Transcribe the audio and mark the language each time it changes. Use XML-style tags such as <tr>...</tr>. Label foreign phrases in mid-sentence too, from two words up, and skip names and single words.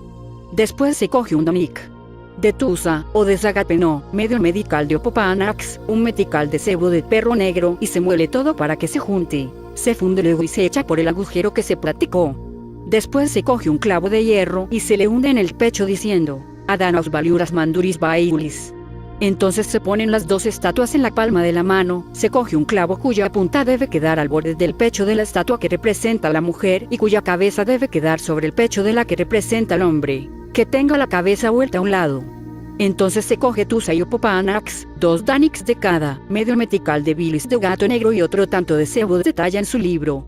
<es>Después se coge un donic de tusa o de zagapeno, medio metical de opopanax, un metical de cebo de perro negro y se muele todo para que se junte. Se funde luego y se echa por el agujero que se practicó. Después se coge un clavo de hierro y se le hunde en el pecho diciendo: Adanos valiuras manduris baiulis. Entonces se ponen las 2 estatuas en la palma de la mano, se coge un clavo cuya punta debe quedar al borde del pecho de la estatua que representa a la mujer y cuya cabeza debe quedar sobre el pecho de la que representa al hombre, que tenga la cabeza vuelta a un lado. Entonces se coge tu sayopopanax, 2 danics de cada, medio metical de bilis de gato negro y otro tanto de cebo de talla en su libro.</es>